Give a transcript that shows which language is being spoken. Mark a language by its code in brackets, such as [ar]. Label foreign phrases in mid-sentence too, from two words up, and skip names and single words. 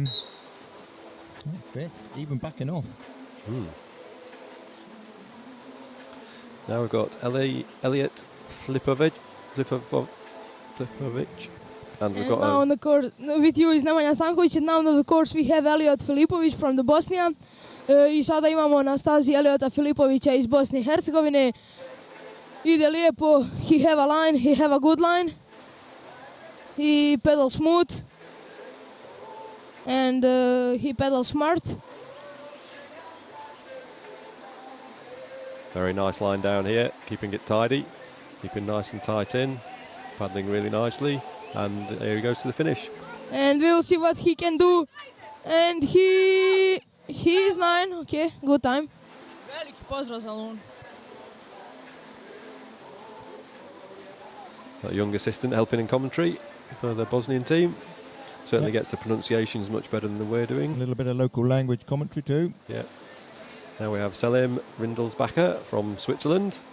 [en] Fifth, even backing off. Now we've got Elliot Flipovic. And we've got now on the course with you is Nemanja Stanković, and now on the course we have Elliot Filipović from the Bosnia. [bs] I sada imamo na stazi Eliota Filipovića iz Bosne I Hercegovine. Ide lijepo, [en] he have a line, he have a good line. He pedals smooth and he pedals smart. very nice line down here, keeping it tidy, keeping nice and tight in, paddling really nicely, and here he goes to the finish. And we'll see what he can do. And he is 9. Okay, good time. [bs] Veliki pozdrav za Lun. [en] That young assistant helping in commentary for the Bosnian team. Certainly gets the pronunciations much better than we're doing. A little bit of local language commentary too. Yeah. Now we have Selim Rindelsbacher from Switzerland.